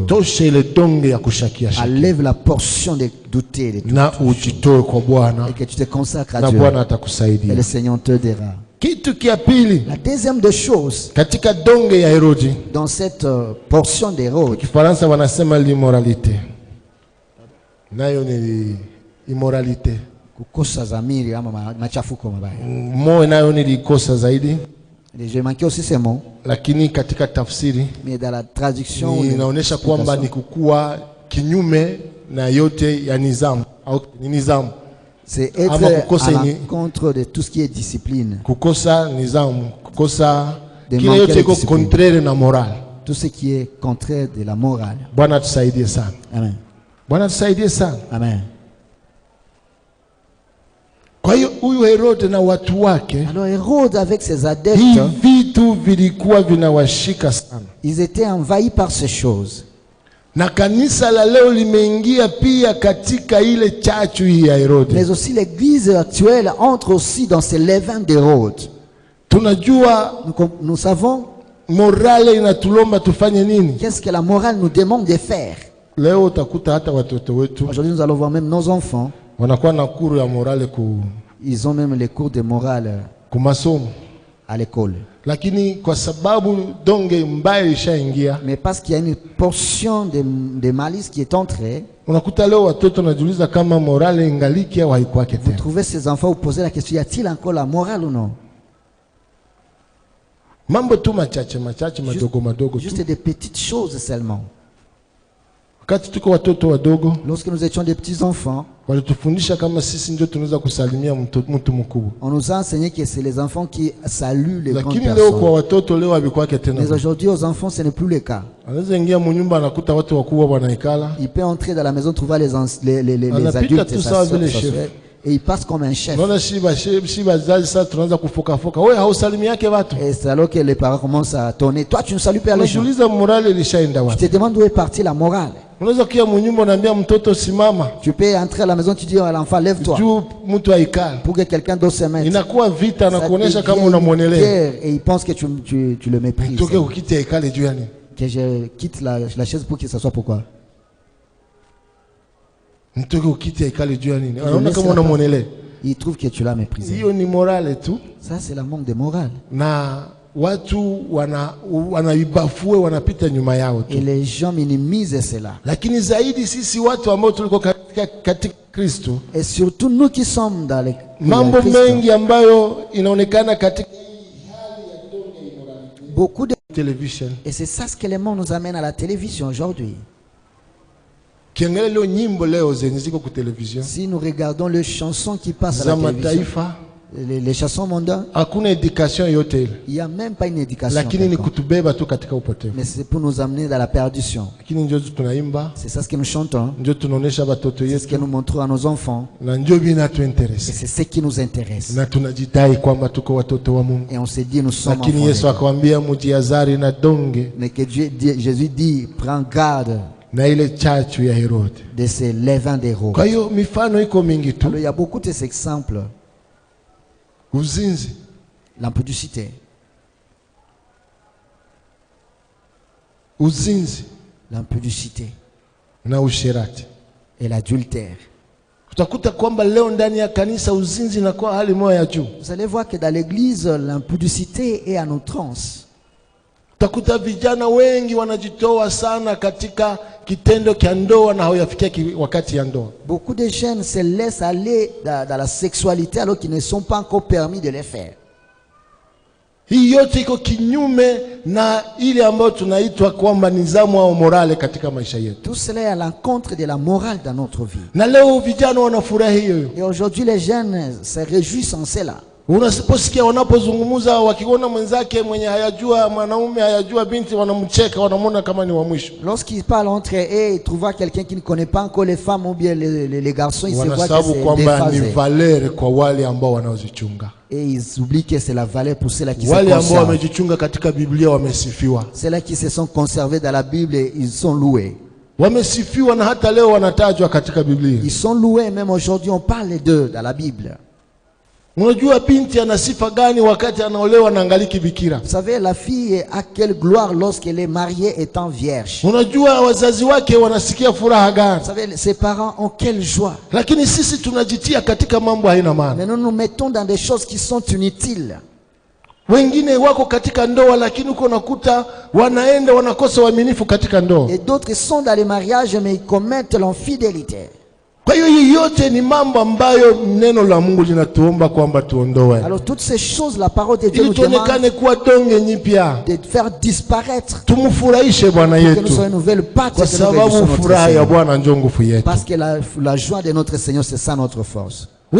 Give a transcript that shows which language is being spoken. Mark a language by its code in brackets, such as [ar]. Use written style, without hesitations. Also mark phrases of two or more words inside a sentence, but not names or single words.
[fr] Enlève la portion de douter de tout et que tu te consacres à Dieu et le Seigneur te dira. La deuxième des choses dans cette portion d'Hérode, [sw] nayo ni immoralité. Kukosa zamiri ama machafuko mabaya. Moyo nayo nilikosa zaidi. [fr] J'ai manqué aussi ces mots. [sw] Lakini katika tafsiri, [fr] mais dans la traduction [sw] inaonyesha kwamba ni kukua kinyume na yote ya nizamu au ni nizamu. [fr] C'est être à l'encontre de tout ce qui est discipline. [sw] Kukosa nizamu, kukosa kile yote iko contraire na moral. [fr] Tout ce qui est contraire de la morale. [sw] Bwana tusaidie sana. Amen. Bwana tusaidie sana. Amen. Kwa hiyo huyu Herode na watu wake, [fr] alors Hérode avec ses adeptes, [sw] vitu vilikuwa vinawashika sana. [fr] Ils étaient envahis par ces choses. [sw] Na kanisa la leo limeingia pia katika ile chachu hii ya Herode. [fr] Mais aussi l'église actuelle entre aussi dans ces levains d'Hérode. [sw] Tunajua, [fr] nous savons [sw] morale inatulomba tufanye nini? [fr] Qu'est-ce que la morale nous demande de faire? [sw] Leo utakuta hata watoto wetu, [fr] aujourd'hui nous allons voir même nos enfants, [sw] wanakuwa na cours ya morale [fr] ils ont même les cours de morale [sw] kumasomo [fr] à l'école. [sw] Lakini kwa sababu donge mbaya ishaingia, [fr] mais parce qu'il y a une portion de malice qui est entrée, [sw] unakuta leo watoto najiuliza kama morale ingaliki au haikuwa tena. [fr] Vous trouvez ces enfants, vous posez la question, y a-t-il encore la morale ou non? [sw] Mambo tu machache madogo madogo, [fr] juste des petites choses seulement. [sw] Wakati tuko watoto wadogo, [fr] lorsque nous étions des petits enfants, [sw] walitufundisha kama sisi ndio tunaweza kusalimia mtu mkubwa. [fr] On nous a enseigné que c'est les enfants qui saluent les grandes personnes. [sw] Leo kwa watoto leo habikwaa tena. [fr] Mais aujourd'hui aux enfants ce n'est plus le cas. [sw] Anaweza ingia mnyumba anakuta watu wakubwa wanaikala. [fr] Il peut entrer dans la maison trouver les adultes et il passe comme un chef. Et c'est alors que les parents commencent à tonner. Toi tu ne salues pas les gens. Je te demande où est partie la morale. Tu peux entrer à la maison, tu dis à l'enfant lève-toi pour que quelqu'un d'autre se mette. Et il pense que tu le méprises. Que je quitte la chaise pour que ça soit pourquoi? Il trouve que tu l'as méprisé. Ça c'est la manque de morale. [sw] Watu wanaibafue wanapita nyuma yao tu. [fr] Et les gens minimisent cela. [sw] Lakini zaidi sisi watu ambao tuliko katika Kristo, [fr] et surtout nous qui sommes dans les [sw] mambo mengi ambayo inaonekana katika [fr] beaucoup de télévision. Et c'est ça ce que le monde nous amène à la télévision aujourd'hui. [sw] Kiangalia nyimbo leo zenye ziko ku television, [fr] si nous regardons les chansons qui passent à la télévision, les chansons mondaines, [sw] hakuna éducation yote ile. [fr] Il y a même pas une éducation. [sw] Lakini ni kutubeba tu katika upotevu. [fr] Mais c'est pour nous amener dans la perdition. [sw] Lakini ndio tunaimba. [fr] C'est ça ce que nous chantons. [sw] Ndio tunaonesha watoto yetu. [fr] C'est ce que nous montrons à nos enfants. [sw] Na ndio binatuinteresse. [fr] Et c'est ce qui nous intéresse. [sw] Na tunajidai kwamba tuko watoto wa Mungu. [fr] Et on se dit nous sommes enfants. [sw] Lakini Yesu akamwambia mjihadhari na donge. [fr] Mais que Jésus dit prends garde [sw] na ile chachu ya Herode, [fr] de ces levains d'Hérode. [sw] Kwa hiyo mifano iko mingi tu. [fr] Alors il y a beaucoup de ces exemples. [sw] Uzinzi, [fr] l'impudicité, [sw] uzinzi, [fr] l'impudicité [sw] na usherati [fr] et l'adultère. [sw] Utakuta kwamba leo ndani ya kanisa uzinzi na kwa hali moja ya juu. [fr] Vous allez voir que dans l'église l'impudicité est à outrance. [sw] Utakuta vijana wengi wanajitoa sana katika kitendo cha ndoa na hawayafikia wakati ya ndoa. [fr] Beaucoup de jeunes se laissent aller dans la sexualité alors qu'ils ne sont pas encore permis de le faire. [sw] Hii yote iko kinyume na ile ambayo tunaitwa kwamba nizamu au morale katika maisha yetu. [fr] Tout cela est à l'encontre de la morale dans notre vie. [sw] Na leo vijana wanafurahi hiyo. [fr] Et aujourd'hui les jeunes se réjouissent en cela. [sw] Unasiposikia wanapozungumza wakiona mwenzake mwenye hayajua mwanaume hayajua binti wanamcheka wanamuona kama ni wa mwisho. [fr] Lorsqu'ils parlent entre eux, ils trouvent quelqu'un qui ne connaît pas encore les femmes ou bien les garçons, ils se voient que c'est déphasé. [sw] Ni valeur kwa wale ambao wanaozichunga. [fr] Et ils oublient que c'est la valeur pour ceux-là qui se conservent. [sw] Wale ambao wamejichunga katika Biblia wamesifiwa. [fr] Ceux-là qui se sont conservés dans la Bible, ils sont loués. [sw] Wamesifiwa na hata leo wanatajwa katika Biblia. [fr] Ils sont loués même aujourd'hui on parle d'eux dans la Bible. [sw] Unajua binti ana sifa gani wakati anaolewa na angaliki bikira? [fr] Vous savez la fille a quelle gloire lorsqu'elle est mariée étant vierge. [sw] Unajua wazazi wake wanasikia furaha gani? [fr] Vous savez ses parents ont quelle joie. [sw] Lakini sisi tunajitia katika mambo haina maana. [fr] Mais nous nous mettons dans des choses qui sont inutiles. [sw] Wengine wako katika ndoa lakini uko nakuta wanaenda wanakosa uaminifu katika ndoa. [fr] Et d'autres sont dans les mariages mais ils commettent l'infidélité. Alors toutes ces choses, la parole de Dieu nous demande de faire disparaître, que nous soyons une nouvelle pâte, parce que la joie de notre Seigneur, c'est ça notre force.